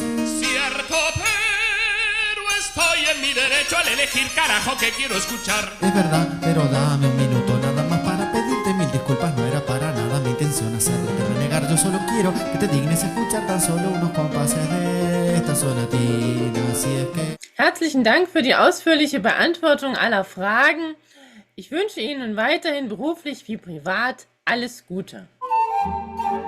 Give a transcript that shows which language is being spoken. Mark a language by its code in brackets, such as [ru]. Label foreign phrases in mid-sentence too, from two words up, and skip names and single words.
[es] Cierto, pero estoy en mi derecho al elegir carajo que quiero escuchar. Es verdad, pero dame un minuto nada más para pedirte mil disculpas. No era para nada mi intención hacerte renegar. Yo solo quiero que te dignes a escuchar tan solo unos compases de esta sonatina. Así es que... [de] Herzlichen Dank für die ausführliche Beantwortung aller Fragen. Ich wünsche Ihnen weiterhin beruflich wie privat alles Gute.